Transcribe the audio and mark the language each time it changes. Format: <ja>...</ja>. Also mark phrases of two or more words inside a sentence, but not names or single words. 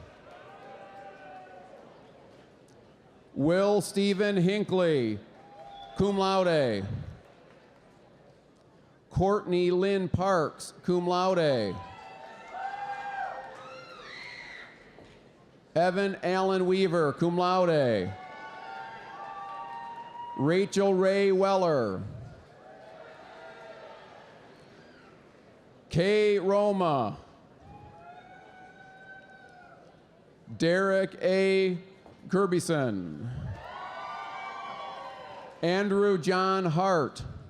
<en>Will Stephen Hinckley,</en> <la>cum laude.</la> <en>Courtney Lynn Parks,</en> <la>cum laude.</la> <en>Evan Allen Weaver,</en> <la>cum laude.</la> <en>Rachel Ray Weller. Kay Roma. Derek A. Kirbyson. Andrew John Hart.</en>